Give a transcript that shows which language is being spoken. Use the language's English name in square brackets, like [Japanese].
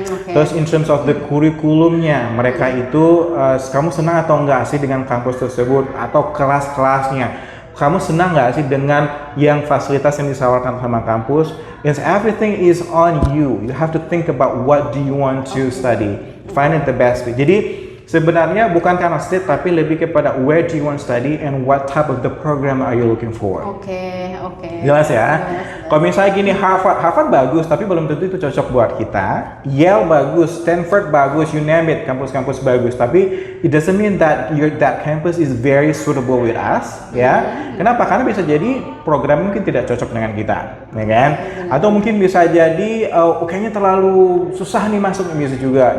[Indonesian] Terus [English] in terms of the [Indonesian] kurikulumnya mereka itu kamu senang atau enggak sih dengan kampus tersebut atau kelas-kelasnya. Kamu senang nggak sih dengan yang fasilitas yang ditawarkan sama kampus? [English] Yes, everything is on you. You have to think about what do you want to study. Find it the best fit. [Indonesian] Jadi sebenarnya bukan karena state tapi lebih kepada [English] where do you want to study and what type of the program are you looking for. [Indonesian] Oke. Jelas ya? Kalau misalnya gini Harvard bagus tapi belum tentu itu cocok buat kita. Yale bagus, Stanford bagus, [English] you name it, [Indonesian] kampus-kampus bagus. Tapi [English] it doesn't mean that that campus is very suitable with us, ya. [Indonesian] Kenapa? Karena bisa jadi program mungkin tidak cocok dengan kita, ya kan? Atau mungkin bisa jadi kayaknya terlalu susah nih masuk bisa juga.